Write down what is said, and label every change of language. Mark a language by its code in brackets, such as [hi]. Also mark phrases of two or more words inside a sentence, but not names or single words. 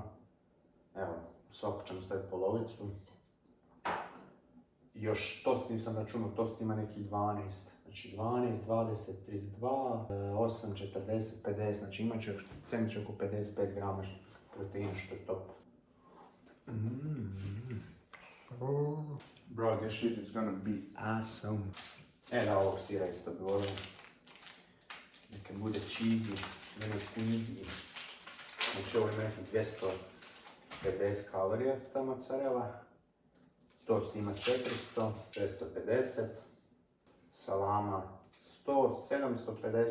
[hr] Evo, u svaku ćemo staviti polovicu. Još tost nisam računao, tost ima nekih 12. Znači 12, 20, 32, 8, 40, 50, znači imat će sandvič oko 55 grama proteina, što je top. [en] Bro, this shit is gonna be awesome. [hr] Da, ovog sira isto dovoljno. Neka bude cheesy, nema squeezy. Znači ovo ima nekih 250 kalorija ta mozzarella. Tost ima 400, 650. Salama 100, 750.